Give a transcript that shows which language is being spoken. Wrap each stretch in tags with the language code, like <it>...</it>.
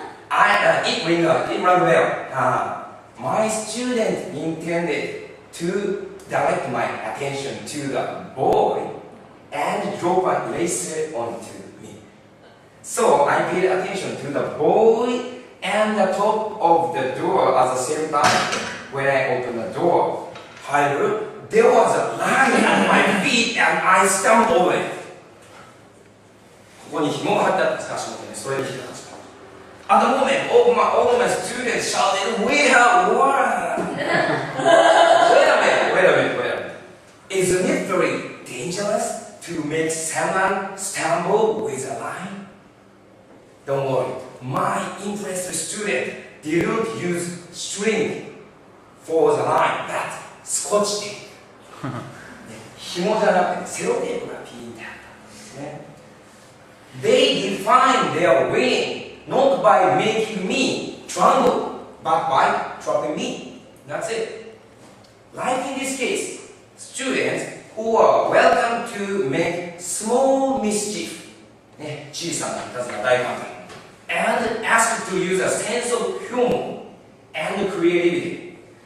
<en>It rang well. My student intended to direct my attention to the boy and drop an eraser onto me. So I paid attention to the boy and the top of the door at the same time when I opened the door. However, there was a line at my feet and I stumbled over it.</en> <ja>ここに紐が貼ってあったんですか、足元に。それに引っかかりました。</ja> <en>At the moment, all my students shouted, "We have won!" Wait a minute. Isn't it very dangerous to make someone stumble with a line? Don't worry, my interested student didn't use string for the line, but scotch tape.</en> <ja>紐じゃなくてセロテープがピンってあったんですね。</ja> <en>They defined their winning not by making me tremble, but by trapping me. That's it. Like in this case, students who are welcome to make small mischief,</en> <ja>ね、小さないたずら大歓迎</ja> <en>and asked to use a sense of humor and creativity.</en>